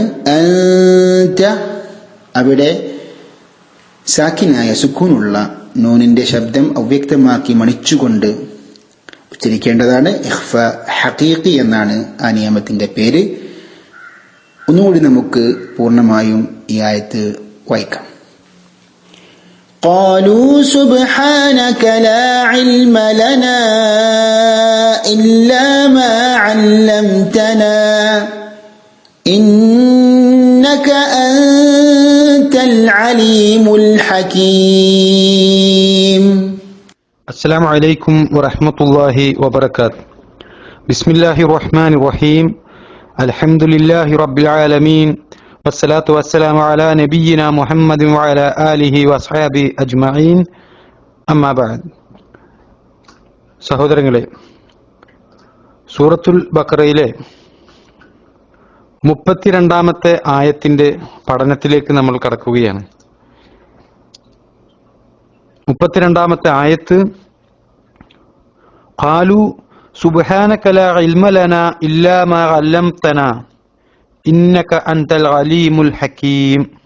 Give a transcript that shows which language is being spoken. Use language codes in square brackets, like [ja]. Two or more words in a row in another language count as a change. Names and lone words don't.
[ml] അൻത, അവിടെ സാക്കിനായ സുക്കൂനുള്ള നൂനിന്റെ ശബ്ദം അവ്യക്തമാക്കി മണിച്ചുകൊണ്ട് ഉച്ചരിക്കേണ്ടതാണ്. [ar] إخفاء حقيقي [ml] എന്നാണ് ആ നിയമത്തിന്റെ പേര്. ഒന്നുകൂടി നമുക്ക് പൂർണ്ണമായും ഈ ആയത്ത് വായിക്കാം. [ar] قالوا سبحانك لا علم لنا إلا ما علمتنا إنك أنت العليم الحكيم. السلام عليكم ورحمة الله وبركاته. بسم الله الرحمن الرحيم. الحمد لله رب العالمين والصلاة والسلام على نبينا محمد وعلى آله وأصحابه أجمعين. أما بعد. [ml] സഹോദരങ്ങളെ, സൂറത്തുൽ ബഖറയിലെ 32-ാമത്തെ ആയത്തിന്റെ പഠനത്തിലേക്ക് നമ്മൾ കടക്കുകയാണ്. 32-ാമത്തെ ആയത്ത് [ar] قالوا سبحانك لا علم لنا إلا ما علمتنا إنك أنت العليم الحكيم.